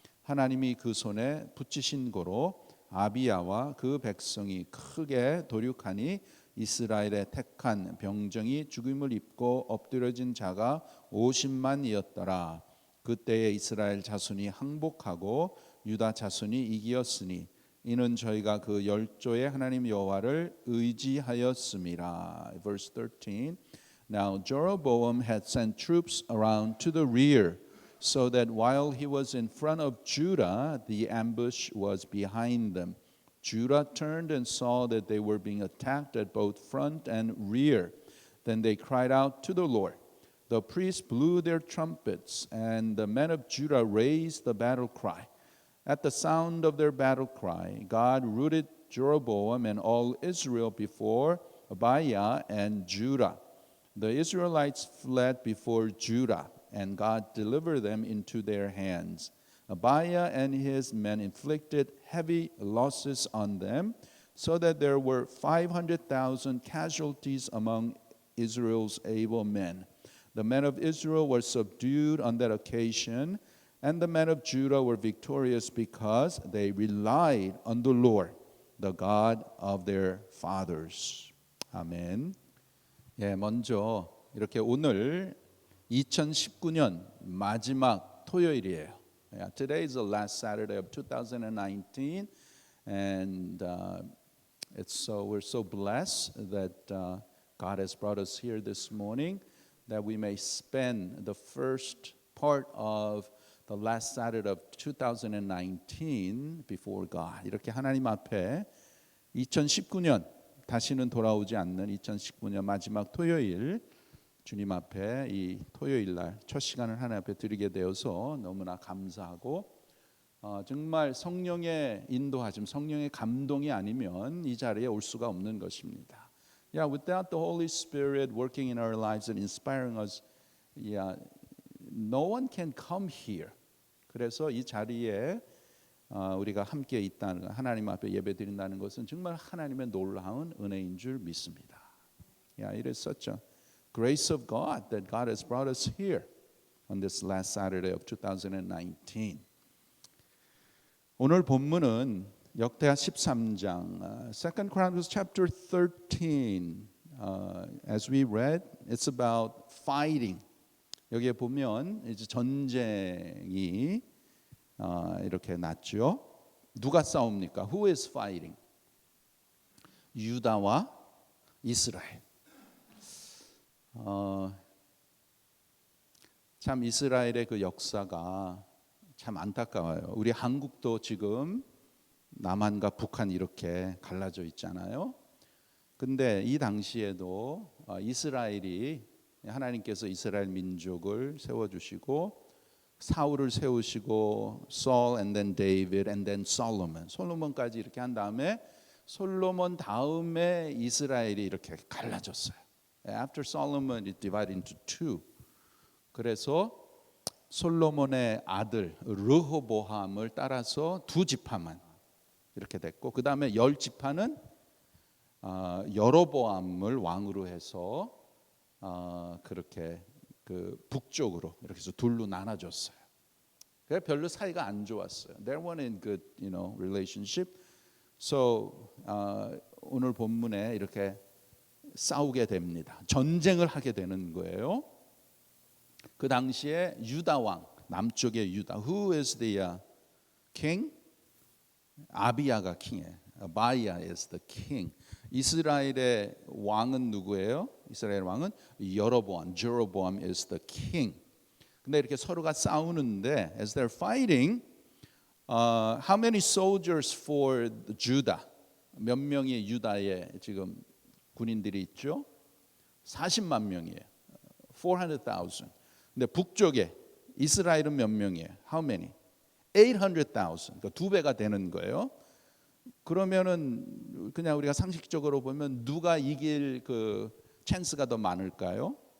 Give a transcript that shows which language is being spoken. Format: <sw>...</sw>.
<ko>하나님이 그 손에 붙이신 고로 아비야와 그 백성이 크게 도륙하니 이스라엘의 택한 병정이 죽임을 입고 엎드려진 자가 50만이었더라. 그때에 이스라엘 자손이 항복하고 유다 자손이 이기었으니 이는 저희가 그 열조의 하나님 여호와를 의지하였음이라.</ko> <en>Verse 13. Now Jeroboam had sent troops around to the rear, so that while he was in front of Judah, the ambush was behind them. Judah turned and saw that they were being attacked at both front and rear. Then they cried out to the Lord. The priests blew their trumpets, and the men of Judah raised the battle cry. At the sound of their battle cry, God routed Jeroboam and all Israel before Abiah and Judah. The Israelites fled before Judah, and God delivered them into their hands. Abiah and his men inflicted heavy losses on them, so that there were 500,000 casualties among Israel's able men. The men of Israel were subdued on that occasion, and the men of Judah were victorious because they relied on the Lord, the God of their fathers.</en> <ko>아멘. 예, 먼저 이렇게 오늘 2019년 마지막 토요일이에요.</ko> <en>Yeah, today is the last Saturday of 2019, and we're so blessed that God has brought us here this morning, that we may spend the first part of the last Saturday of 2019 before God.</en> <ko>이렇게 하나님 앞에 2019년 다시는 돌아오지 않는 2019년 마지막 토요일 주님 앞에 이 토요일 날 첫 시간을 하나님 앞에 드리게 되어서 너무나 감사하고 정말 성령의 인도하심, 성령의 감동이 아니면 이 자리에 올 수가 없는 것입니다.</ko> <en>Yeah, without the Holy Spirit working in our lives and inspiring us, no one can come here.</en> <ko>그래서 이 자리에 우리가 함께 있다는 하나님 앞에 예배드린다는 것은 정말 하나님의 놀라운 은혜인 줄 믿습니다.</ko> <en>Yeah, it is such a grace of God that God has brought us here on this last Saturday of 2019.</en> <ko>오늘 본문은 역대하 13장,</ko> <en>Second Chronicles chapter 13. As we read, it's about fighting.</en> <ko>여기에 보면 이제 전쟁이 이렇게 났죠. 누가 싸웁니까?</ko> <en>Who is fighting?</en> <ko>유다와 이스라엘. 참 이스라엘의 그 역사가 참 안타까워요. 우리 한국도 지금 남한과 북한 이렇게 갈라져 있잖아요. 근데 이 당시에도 이스라엘이 하나님께서 이스라엘 민족을 세워주시고 사울을 세우시고</ko> <en>Saul and then David and then Solomon,</en> <ko>솔로몬까지 이렇게 한 다음에 솔로몬 다음에 이스라엘이 이렇게 갈라졌어요. After Solomon it divided into two. 그래서 솔로몬의 아들 르호보암을 따라서 두 지파만 이렇게 됐고 그 다음에 10지파는 여로보암을 왕으로 해서 그렇게 그 북쪽으로 이렇게 해서 둘로 나눠졌어요. 그래 별로 사이가 안 좋았어요.</ko> <en>They weren't in good, relationship.</en> <ko>So 오늘 본문에 이렇게 싸우게 됩니다. 전쟁을 하게 되는 거예요. 그 당시에 유다 왕, 남쪽의 유다.</ko> <en>Who is the king?</en> <ko>아비야가 킹이에요.</ko> <en>아비야 is the king.</en> <ko>이스라엘의 왕은 누구예요? 이스라엘 왕은 여로보암.</ko> <en>Jeroboam is the king.</en> <ko>근데 이렇게 서로가 싸우는데</ko> <en>as they're fighting, how many soldiers for Judah?</en> <ko>몇 명의 유다에 지금 군인들이 있죠? 40만 명이에요. 400,000. 근데 북쪽에 이스라엘은 몇 명이에요?</ko> <en>How many? 800,000.</en> <ko>그러니까 두 배가 되는 거예요. 그러면은 그냥 우리가 상식적으로 보면 누가 이길 그 찬스가 더 많을까요?</ko>